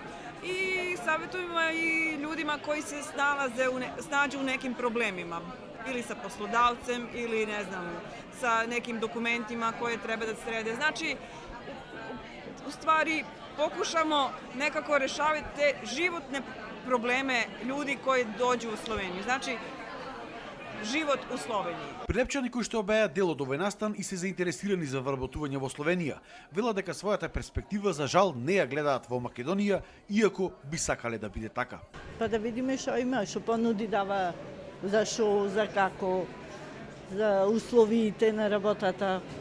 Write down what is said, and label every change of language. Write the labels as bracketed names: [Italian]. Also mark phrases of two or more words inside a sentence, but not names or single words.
[Serbian] I savjetujemo i ljudima koji se snađu u nekim problemima. ili sa poslodavcem ili ne znam, sa nekim dokumentima koje treba da srede. Znači, u stvari pokušamo nekako rešavati te životne probleme ljudi koji dođu u Sloveniju. Znači, живот у Словенiji. [Macedonian] Прилепчани кои што обеа дел од овој настан и се заинтересирани за вработување во Словенија, велат дека својата перспектива за жал не ја гледаат во Македонија, иако би сакале да биде така. Па да видиме што има, што понуди дава, за шо, за како, за условиите на работата.